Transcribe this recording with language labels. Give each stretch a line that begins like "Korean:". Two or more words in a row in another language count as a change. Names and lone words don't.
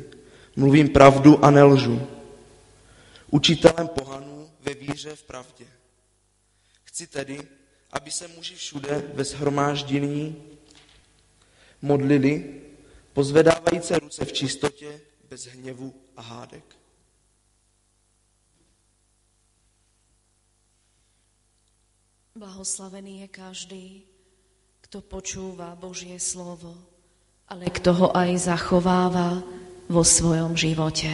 Czech: Mluvím pravdu a nelžu. Učitelem pohanů ve víře v pravdě. Chci tedy, aby se muži všude ve shromáždění modlili, pozvedávající ruce v čistotě, bez hněvu a hádek.
Slovak: Blahoslavený je každý, kto počúva Božie slovo, ale kto ho aj zachováva vo svojom živote.